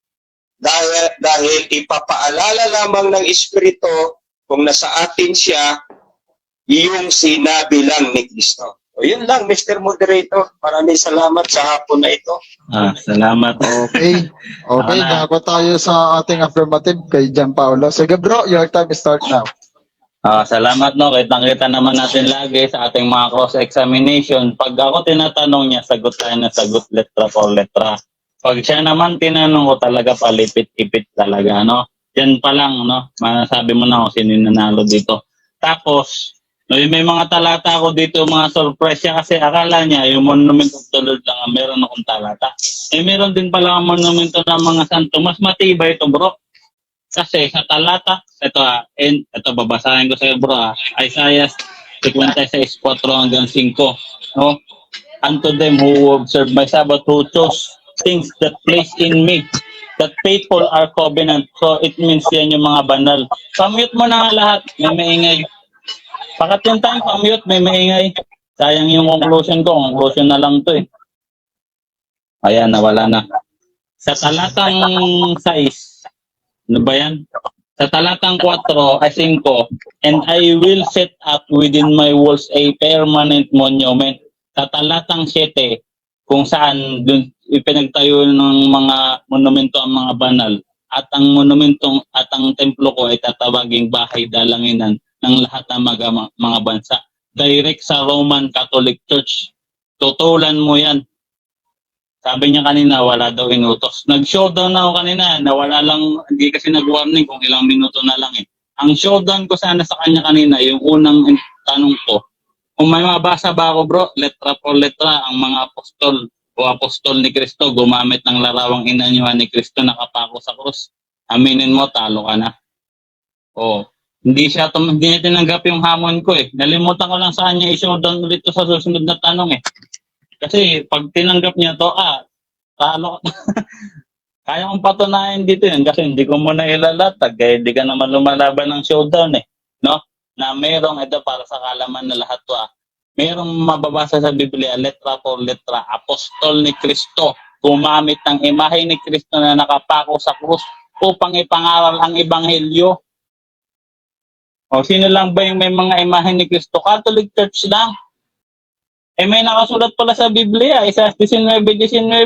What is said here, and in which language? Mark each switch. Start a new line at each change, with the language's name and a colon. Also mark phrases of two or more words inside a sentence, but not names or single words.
Filipino: Dahil ipapaalala lamang ng Espiritu kung nasa atin siya, yung sinabi lang ni Kristo. O yun lang,
English: Mr. Moderator.
Filipino: Maraming salamat sa hapon na ito. Salamat. Okay. Okay, na. bago tayo sa ating affirmative kay John Paulo. Sige bro,
English: your time start now.
Filipino: Salamat no, kitang-kita naman natin lagi sa ating mga cross-examination. Pag ako tinatanong niya, sagot tayo na sagot
Spanish: letra por letra.
Filipino: Pag siya naman tinanong ko talaga palipit-ipit talaga, no? Yan pa lang, no? Masabi mo na kung sino yung nanalo dito. Tapos, no, may mga talata ako dito, mga surprise siya kasi akala niya yung
English: Monument of the Lord
Filipino: lang ang meron akong talata. Meron din pala ang monumento ng mga santo. Mas matibay ito, bro. Kasi sa talata, ito babasahin ko sa iyo bro, Isaiah 56:4 hanggang 5. No?
English: Unto them who observe my Sabbath, who chose things that place in me, that faithful are covenant.
Filipino: So it means yan yung mga banal. Pamute mo na nga lahat, may maingay. Pakatlong time, pamute, may maingay. Sayang yung conclusion ko, conclusion na lang to eh. Ayan, nawala na. Sa talatang 6, ano ba yan? Sa talatang 4 ay 5,
English: and I will set up within my walls a permanent monument.
Filipino: Sa talatang 7, kung saan dun ipinagtayo ng mga monumento ang mga banal, at ang monumentong at ang templo ko ay tatawaging bahay dalanginan ng lahat ng mga bansa. Direct sa Roman Catholic Church. Tutulan mo yan. Sabi niya kanina, wala daw inutos. Nag-showdown na ako kanina, nawala lang, hindi kasi nag-warning kung ilang minuto na lang eh. Ang showdown ko sana sa kanya kanina, yung unang tanong ko, kung may mabasa ba ako bro,
Spanish: letra por letra,
Filipino: ang mga apostol o apostol ni Kristo, gumamit ng larawang inanyuhan ni Kristo nakapako sa krus. Aminin mo, talo ka na. Hindi niya tinanggap yung hamon ko eh. Nalimutan ko lang sa kanya i-showdown ulit sa susunod na tanong eh. Kasi pag tinanggap niya to, talo. Kaya kong patunayan dito yun kasi hindi ko muna ilalatag. Kaya hindi ka naman lumalaban ng showdown eh. No? Na mayroong, ito para sa kalaman na lahat to mayroong mababasa sa Biblia,
Spanish: letra por letra,
Filipino: apostol ni Kristo, gumamit ng imahe ni Kristo na nakapako sa krus upang ipangaral ang ebanghelyo. Sino lang ba yung may mga imahe ni Kristo? Catholic Church lang. May nakasulat pala sa Biblia, Isaiah 19:19.